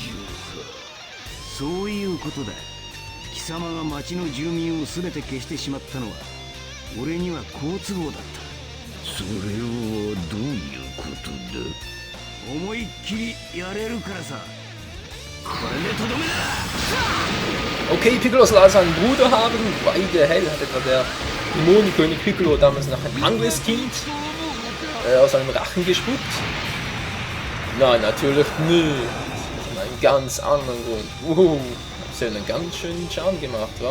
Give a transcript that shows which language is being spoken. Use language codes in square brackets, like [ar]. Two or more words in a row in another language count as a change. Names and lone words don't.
[ja] そういうことだ。貴様が町の住民を全て消してしまったのは俺には好都合だった。それはどういうことだ。思いっきりやれるからさ。これでとどめだ。 [de] Okay, Piccolo soll also einen Bruder haben. Beide hell hat etwa der Dämonenkönig Piccolo damals noch ein anderes Kind aus einem Rachen gespuckt? Nein, natürlich nicht. Aus einem ganz anderen Grund. Das hat einen ganz schönen Charme gemacht, wa?